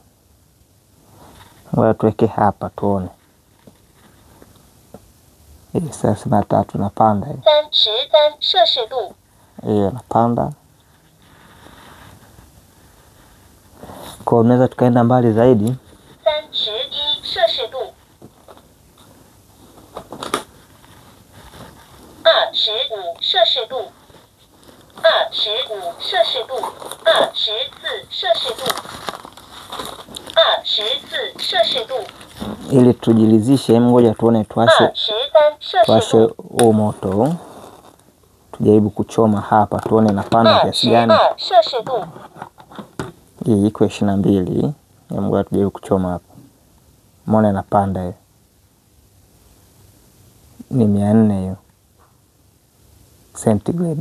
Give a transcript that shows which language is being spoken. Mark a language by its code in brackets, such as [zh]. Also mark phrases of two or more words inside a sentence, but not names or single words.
[sw] Ngoja tuweke hapa tuone. 33 napanda hii. [zh] 33 摄氏度. [sw] Napanda. Kwa unaweza tukaenda mbali zaidi. [zh] 31 摄氏度. 25摄氏度. 25摄氏度. 24摄氏度. 24摄氏度. [sw] Ili tujilizishe, ngoja tuone tuwashe huu moto. Tujaribu kuchoma hapa tuone napanda kiasi gani. Hii iko 22. Ngoja tujaribu kuchoma hapa. Umeona inapanda hiyo. Ni 400 hiyo centigrade.